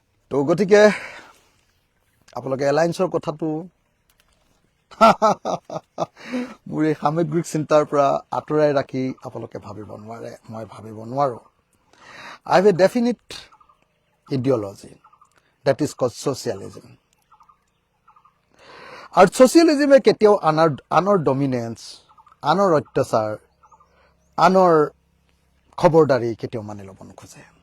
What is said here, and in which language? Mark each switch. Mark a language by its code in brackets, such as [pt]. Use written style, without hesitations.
[as] তো গতিকে আপোনালোকে এলায়েন্সৰ কথাটো মোৰ এই সামগ্ৰিক চিন্তাৰ পৰা আঁতৰাই ৰাখি আপোনালোকে ভাবিব নোৱাৰে, মই ভাবিব নোৱাৰোঁ। [en] I have a definite ideology that is called socialism. [as] আৰু ছচিয়েলিজমে কেতিয়াও আনৰ ডমিনেন্স, আনৰ অত্যাচাৰ, আনৰ খবৰদাৰী কেতিয়াও মানি ল'ব নোখোজে।